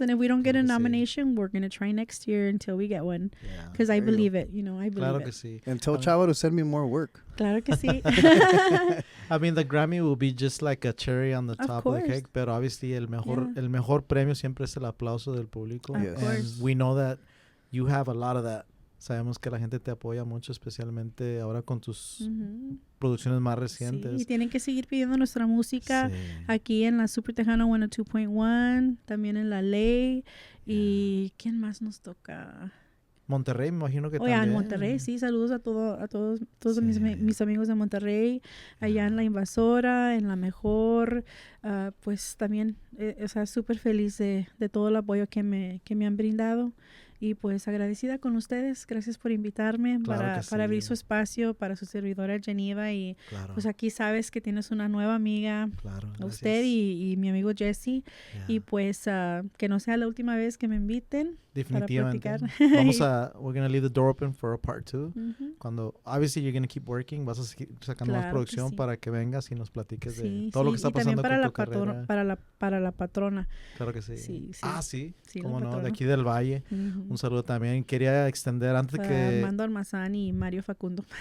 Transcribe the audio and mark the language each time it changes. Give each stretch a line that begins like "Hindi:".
English: And if we don't get a nomination, we're gonna try next year until we get one, because I believe it. I believe it.
Spanish: Sí.
English: And tell Chava to send me more work.
Spanish: Claro que sí.
English: I mean, the Grammy will be just like a cherry on the top of the cake, but obviously
Spanish: el mejor premio siempre es el aplauso del público.
English: And we know that you have a lot of that.
Spanish: Sabemos que la gente te apoya mucho, especialmente ahora con tus producciones más recientes. Sí, y tienen que seguir pidiendo nuestra música aquí en la Super Tejano 102.1, también en La Ley. ¿Y quién más nos toca? Monterrey, me imagino que también. En Monterrey, sí, saludos a todos mis amigos de Monterrey, allá en La Invasora, en La Mejor, pues también, súper feliz de todo el apoyo que me han brindado. Y pues agradecida con ustedes, gracias por invitarme para abrir su espacio para su servidora GENYVA. Y pues aquí sabes que tienes una nueva amiga, usted y mi amigo Jesse. Y pues que no sea la última vez que me inviten. Definitivamente.
English: We're gonna leave the door open for a part 2.
Spanish: Cuando,
English: obviously, you're gonna keep working,
Spanish: vas a seguir sacando más producción para que vengas y nos platiques de todo lo que está pasando con tu carrera. Para la patrona. Claro que sí. Sí. Sí, cómo no, de aquí del Valle. Un saludo también. Quería extender antes que... Armando Almazán y Mario Facundo.